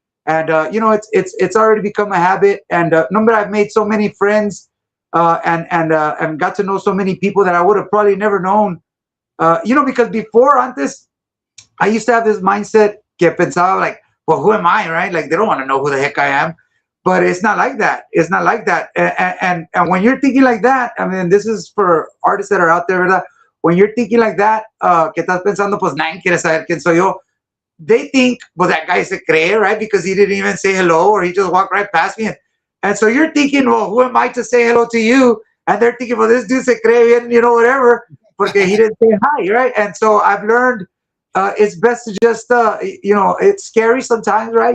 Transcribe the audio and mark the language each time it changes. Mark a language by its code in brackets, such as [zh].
[en] And you know, it's already become a habit. And number I've made so many friends, and got to know so many people that I would have probably never known. You know, because before antes, I used to have this mindset [es] que pensaba [en] like, well, who am I, right? Like they don't want to know who the heck I am. But it's not like that. It's not like that. And when you're thinking like that, I mean, this is for artists that are out there, ¿verdad? When you're thinking like that, [es] que estás pensando, pues nadie quiere saber quién soy yo. [en] They think, well, that guy [es] se cree, [en] right? Because he didn't even say hello or he just walked right past me. And so you're thinking, well, who am I to say hello to you? And they're thinking, well, this dude [es] se cree bien, [en] you know, whatever, porque he didn't say hi, right? And so I've learned it's best to just, you know, it's scary sometimes, right?